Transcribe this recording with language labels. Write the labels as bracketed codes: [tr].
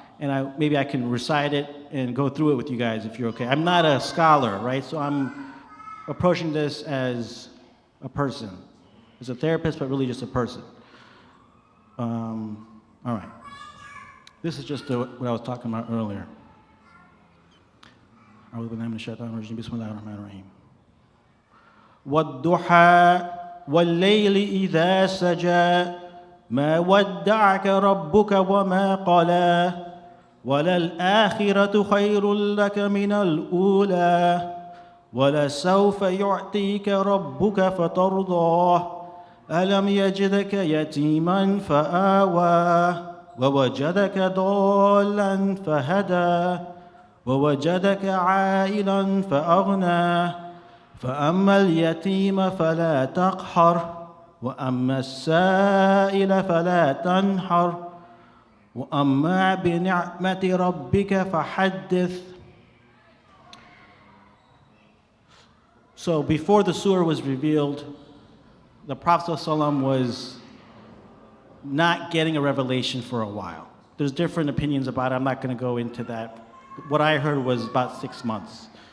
[en] And maybe I can recite it and go through it with you guys if you're okay. I'm not a scholar, right? So I'm approaching this as a person, as a therapist, but really just a person. All right. This is just what I was talking about earlier. [ar] أعوذ بالله من الشيطان الرجيم بسم الله الرحمن الرحيم والضحى والليل إذا سجى ما ودعك ربك وما قلى وللآخرة خير لك من الأولى ولسوف يعطيك ربك فترضى ألم يجدك يتيما فآوى ووجدك ضالا فهدى ووجدك عائلا فأغنى فأما اليتيم فلا تقهر وأما السائل فلا تنحر وأما بنعمة ربك فحدث. [en] So before the surah was revealed, the Prophet ﷺ was not getting a revelation for a while. There's different opinions about it. I'm not going to go into that. What I heard was about 6 months.